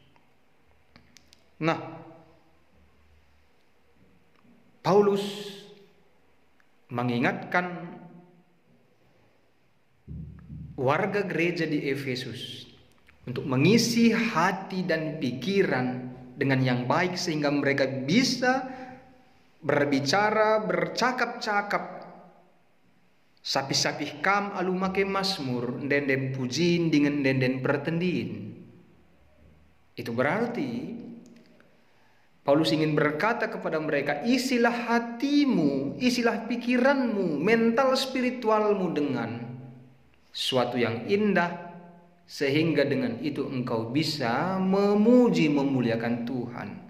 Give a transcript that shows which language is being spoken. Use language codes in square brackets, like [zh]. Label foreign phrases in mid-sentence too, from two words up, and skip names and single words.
[id] Nah, Paulus mengingatkan warga gereja di Efesus untuk mengisi hati dan pikiran dengan yang baik sehingga mereka bisa berbicara, [btx] bercakap-cakap sapih-sapih kam alu make masmur den pujin dengan den pertendin. [id] Itu berarti Paulus ingin berkata kepada mereka, isilah hatimu, isilah pikiranmu, mental spiritualmu dengan suatu yang indah, sehingga dengan itu engkau bisa memuji memuliakan Tuhan.